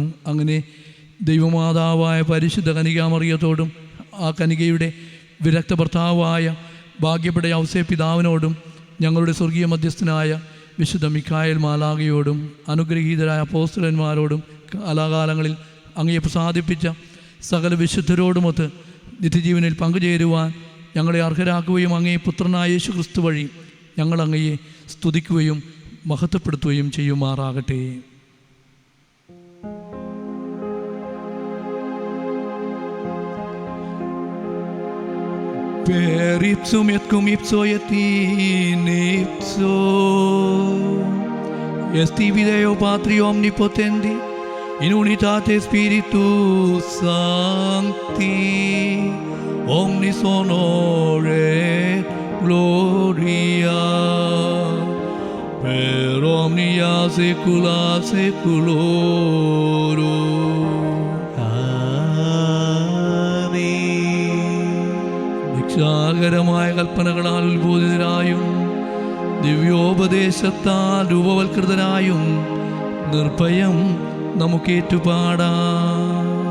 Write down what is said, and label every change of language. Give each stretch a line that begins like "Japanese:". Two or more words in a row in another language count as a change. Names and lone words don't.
Malayalam: അങ്ങനെ ദൈവമാതാവായ പരിശുദ്ധ കനികാമറിയത്തോടും ആ കനികയുടെ വിരക്ത ഭർത്താവായ ഭാഗ്യപ്പെട്ട ഔസേ പിതാവിനോടും ഞങ്ങളുടെ സ്വർഗീയ മധ്യസ്ഥനായ വിശുദ്ധ മിഖായേൽ മാലാഖയോടും അനുഗ്രഹീതരായ അപ്പോസ്തലന്മാരോടും കാലാകാലങ്ങളിൽ അങ്ങയെ പ്രസാദിപ്പിച്ച സകല വിശുദ്ധരോടുമൊത്ത് നിത്യജീവനിൽ പങ്കുചേരുവാൻ ഞങ്ങളെ അർഹരാക്കുകയും അങ്ങേ പുത്രനായ യേശു ക്രിസ്തു വഴി ഞങ്ങൾ അങ്ങയെ സ്തുതിക്കുകയും മഹത്വപ്പെടുത്തുകയും ചെയ്യുമാറാകട്ടെ.
Latin: Per ipsum et cum ipso et in ipso esti Deo Patri omnipotendi in unitate Spiritus Sancti omnis honore gloria per omnia saecula saeculorum.
Malayalam: രക്ഷാകരമായ കൽപ്പനകളാൽ ഉത്ബോധിതരായും ദിവ്യോപദേശത്താൽ രൂപവൽകൃതരായും നിർഭയം നമുക്കേറ്റുപാടാം.